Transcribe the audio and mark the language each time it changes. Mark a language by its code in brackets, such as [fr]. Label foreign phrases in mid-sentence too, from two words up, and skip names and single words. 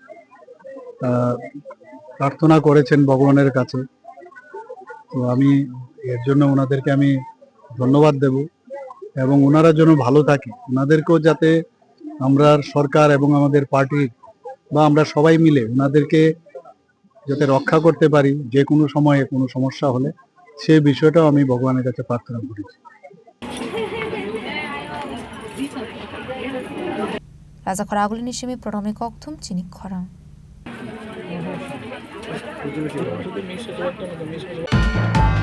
[bn] প্রার্থনা করেছেন ভগবানের কাছে তো আমি এর জন্য ওনাদেরকে আমি ধন্যবাদ দেব এবং ওনারা যেন ভালো থাকে ওনাদেরকেও যাতে আমরা সরকার এবং আমাদের পার্টি বা আমরা সবাই মিলে ওনাদেরকে যাতে রক্ষা করতে পারি যে কোনো সময়ে কোনো সমস্যা হলে সেই বিষয়টাও আমি ভগবানের কাছে প্রার্থনা করেছি [trp] Raja Khorang ni Shimi Prof.Dr.manik Koktum Chini Khorang